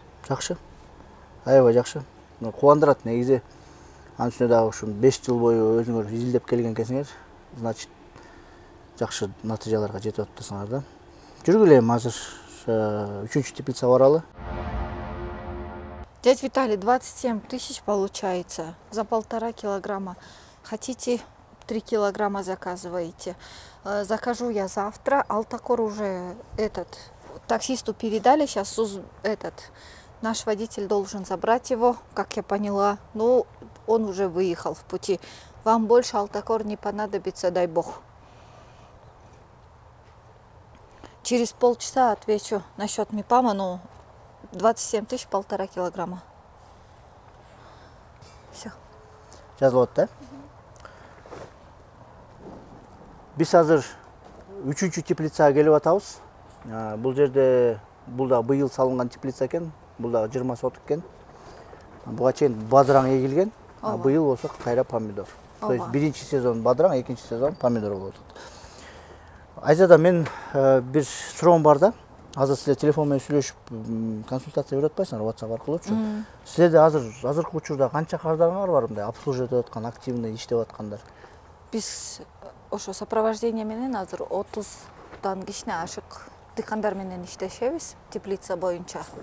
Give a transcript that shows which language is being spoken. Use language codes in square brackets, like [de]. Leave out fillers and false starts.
[ky] Жакшы. Аябай жакшы. Кубандырат негизи. Анын үстүнө дагы ушу 5 жыл бою өзүңөр изилдеп келген экенсиңер. Значит, жакшы натыйжаларга жетип атасыңар да. Жүргүлө эми азыр 3-чү теплица баралы. [ru] Дядя Виталий, 27 тысяч получается за 1,5 килограмма. Хотите 3 килограмма заказываете. Закажу я завтра. Алтакор уже таксисту передали. Сейчас наш водитель должен забрать его, как я поняла. Ну, он уже выехал в пути. Вам больше Алтакор не понадобится, дай бог. Через полчаса отвечу насчет МИПАМа, ну, 27 тысяч, 1,5 килограмма. Все. [ky] Жазылып атты. Биз азыр 3-чү теплицага келип атабыз. Бул жерде да быйыл салынган теплица экен. Бул да 20 соток экен. Буга чейин бадыраң эгилген, быйыл болсо кайра помидор. То есть биринчи сезон бадыраң, экинчи сезон помидор болот. Айзада, мен бир суроом бар да. Азыр силер телефон менен сүйлөшүп консультация берип атпайсыңар WhatsApp аркылуучу. Силерде азыркы учурда канча кардарыңар бар мындай обслуживать этип аткан, активный иштеп аткандар? Биз ошо сопровождение менен азыр 30дан кичине ашык дыйкандар менен иштешебиз теплица боюнча.